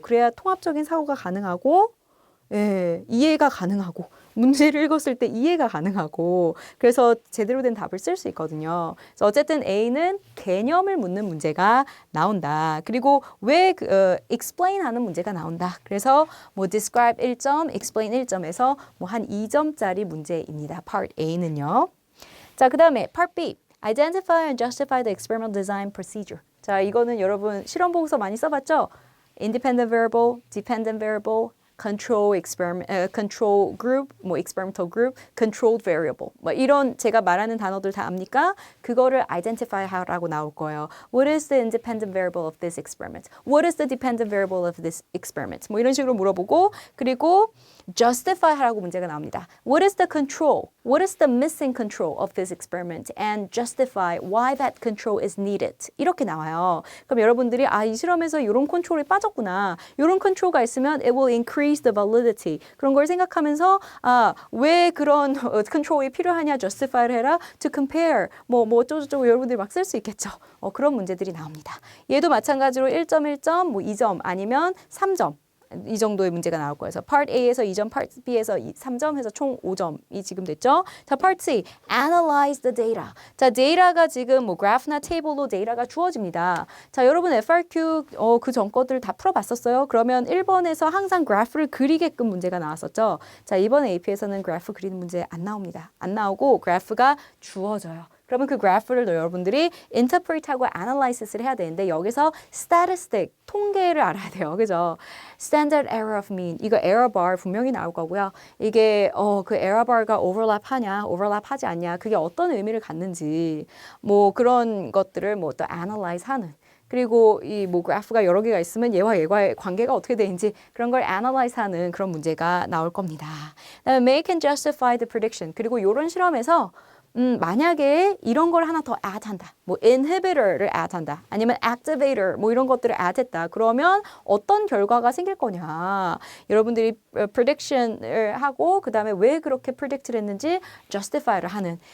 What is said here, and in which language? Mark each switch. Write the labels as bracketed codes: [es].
[ko] 그래야 통합적인 사고가 가능하고 이해가 가능하고 문제를 읽었을 때 이해가 가능하고 그래서 제대로 된 답을 쓸 수 있거든요. 그래서 어쨌든 A는 개념을 묻는 문제가 나온다. 그리고 왜 explain 하는 문제가 나온다. 그래서 describe 1점, explain 1점에서 한 2점짜리 문제입니다. Part A는요. 자, 그 다음에 Part B. [en] Identify and justify the experimental design procedure. [ko] 자, 이거는 여러분 실험 보고서 많이 써봤죠? [en] Independent variable, dependent variable, control group, experimental group, controlled variable. [ko] 이런 제가 말하는 단어들 다 압니까? 그거를 identify 하라고 나올 거예요. [en] What is the independent variable of this experiment? What is the dependent variable of this experiment? [ko] 이런 식으로 물어보고 그리고 justify 하라고 문제가 나옵니다. [en] What is the control? What is the missing control of this experiment? And justify why that control is needed. [ko] 이렇게 나와요. 그럼 여러분들이 이 실험에서 이런 컨트롤이 빠졌구나. 이런 컨트롤가 있으면 [en] it will increase the validity. [ko] 그런 걸 생각하면서 왜 그런 컨트롤이 필요하냐 justify를 해라. [en] To compare. [ko] 어쩌고저쩌고 여러분들이 막 쓸 수 있겠죠. 그런 문제들이 나옵니다. 얘도 마찬가지로 1점, 1점, 2점 아니면 3점. 이 정도의 문제가 나올 거예요. 그래서 Part A에서 2점, Part B에서 3점 해서 총 5점이 지금 됐죠. [en] 자, Part C, Analyze the data. [ko] 자, 데이터가 지금 뭐 그래프나 테이블로 데이터가 주어집니다. 자, 여러분 FRQ 그 전 것들 다 풀어봤었어요. 그러면 1번에서 항상 그래프를 그리게끔 문제가 나왔었죠. 자, 이번 AP에서는 그래프 그리는 문제 안 나옵니다. 안 나오고 그래프가 주어져요. 그러면 그 그래프를 여러분들이 interpret하고 analysis를 해야 되는데 여기서 statistic, 통계를 알아야 돼요. 그죠? standard error of mean, 이거 error bar 분명히 나올 거고요. 이게 그 error bar가 overlap 하냐, overlap 하지 않냐, 그게 어떤 의미를 갖는지 뭐 그런 것들을 뭐 또 analyze 하는. 그리고 이 뭐 그래프가 여러 개가 있으면 얘와 얘과의 관계가 어떻게 되는지 그런 걸 analyze 하는 그런 문제가 나올 겁니다. [en] 그다음에 make and justify the prediction. [ko] 그리고 이런 실험에서 만약에 이런 걸 하나 더 add 한다. 뭐 inhibitor를 add 한다. 아니면 activator 뭐 이런 것들을 add 했다. 그러면 어떤 결과가 생길 거냐. 여러분들이 prediction을 하고 그다음에 왜 그렇게 predict를 했는지 justify를 하는.